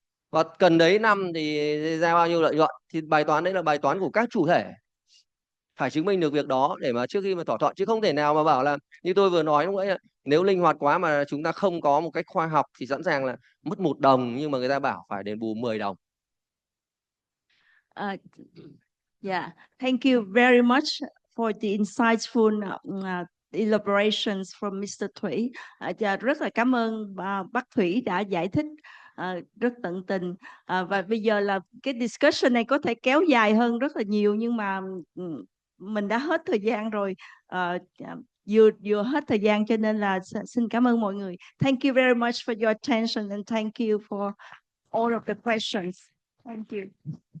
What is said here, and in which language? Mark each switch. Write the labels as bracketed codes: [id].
[vi] Và cần đấy năm thì ra bao nhiêu lợi nhuận, thì bài toán đấy là bài toán của các chủ thể phải chứng minh được việc đó để mà trước khi mà thỏa thuận, chứ không thể nào mà bảo là như tôi vừa nói lúc nãy, nếu linh hoạt quá mà chúng ta không có một cách khoa học thì sẵn sàng là mất 1 đồng nhưng mà người ta bảo phải đền bù 10 đồng. [en] Yeah, thank you very much for the insightful elaborations from Mr. Thủy. [vi] Rất là cảm ơn bác Thủy đã giải thích rất tận tình. Và bây giờ là cái discussion này có thể kéo dài hơn rất là nhiều, nhưng mà mình đã hết thời gian rồi. Vừa hết thời gian cho nên là xin cảm ơn mọi người. [en] Thank you very much for your attention and thank you for all of the questions. Thank you.